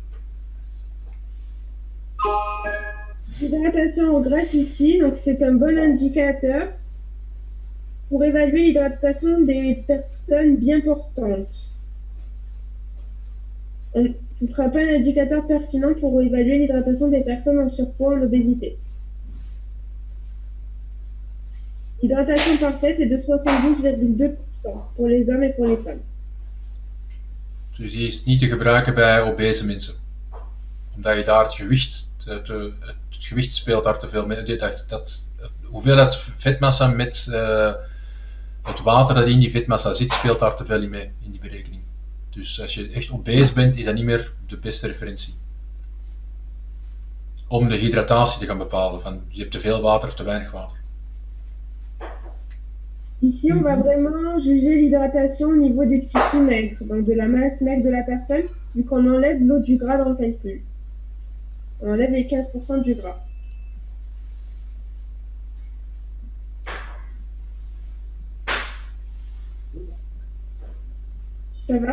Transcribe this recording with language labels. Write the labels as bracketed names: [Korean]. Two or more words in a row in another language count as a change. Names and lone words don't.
[French] L'hydratation en graisse ici, donc c'est un bon indicateur pour évaluer l'hydratation des personnes bien portantes. Ce ne sera pas un indicateur pertinent pour évaluer l'hydratation des personnes en surpoids ou en obésité. L'hydratation parfaite est de 72,2% pour les hommes et pour les femmes. [Dutch] Dus die is niet te gebruiken bij obese mensen. Omdat je daar het gewicht, het gewicht speelt daar te veel mee. Hoeveelheid vetmassa met het water dat in die vetmassa zit, speelt daar te veel in mee in die berekening. Dus als je echt obese bent, is dat niet meer de beste referentie. Om de hydratatie te gaan bepalen. Van, je hebt te veel water of te weinig water. [French] Ici, on va vraiment juger l'hydratation au niveau des tissus maigres, donc de la masse maigre de la personne, vu qu'on enlève l'eau du gras dans le calcul. On enlève les 15% du gras. Ça va?